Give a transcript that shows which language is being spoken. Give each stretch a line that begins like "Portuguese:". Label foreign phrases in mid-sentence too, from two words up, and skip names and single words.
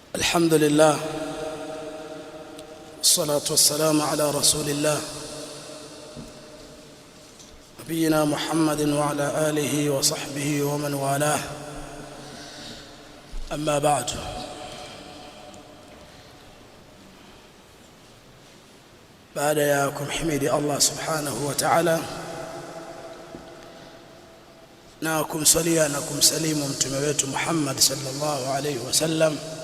Arabic: الحمد لله والصلاة والسلام على رسول الله نبينا محمد وعلى آله وصحبه ومن والاه أما بعد.
Swahili: baada ya kumhimidi Allah
Arabic: سبحانه وتعالى
Swahili: na kumsalia na kumsalimu mtume wetu Muhammad
Arabic: صلى الله عليه وسلم,